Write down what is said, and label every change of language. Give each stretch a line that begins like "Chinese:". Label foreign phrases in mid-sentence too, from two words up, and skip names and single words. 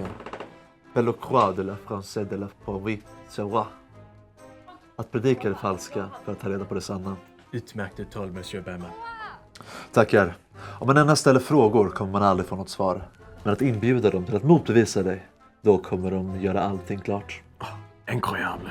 Swedish: Belle croix de la française de la pauvrie sera. Att predika det falska för att ta reda på det sanna. Utmärkt uttal, monsieur Bergman. Tackar. Om man endast ställer frågor kommer man aldrig få något svar. Men att inbjuda dem till att motbevisa dig, då kommer de göra allting klart.
French: Incroyable.